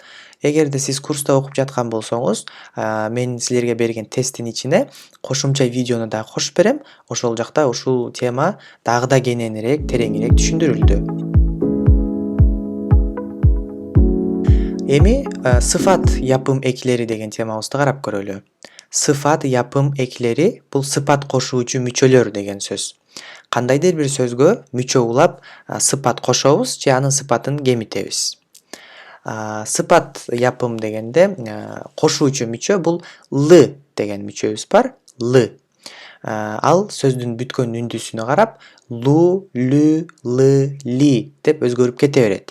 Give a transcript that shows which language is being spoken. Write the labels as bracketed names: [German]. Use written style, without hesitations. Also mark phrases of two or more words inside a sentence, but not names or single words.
[Kyrgyz] Эгерде сиз курста окуп жаткан болсоңуз, мен силерге берген тесттин ичине кошумча видеону да кошуп берем. Ошол жакта ушул тема дагы да кененирээк, тереңирээк түшүндүрүлдү. Эми [Turkish] sıfat yapım ekleri [Kyrgyz] деген темабызды карап көрөлү. [Turkish] Sıfat yapım ekleri [Kyrgyz] бул sıfat кошуучу мүчөлөр деген сөз. Кандайдыр бир сөзгө мүчө улап sıfat кошобуз же анын sıfatын кемитебиз. Сыпат япым дегенде кошуучу мүчө бул л деген мүчөбүз бар. Л. Ал сөздүн бүткөн үндүсүнө карап лу, лү, лы, ли деп өзгөрүп кете берет.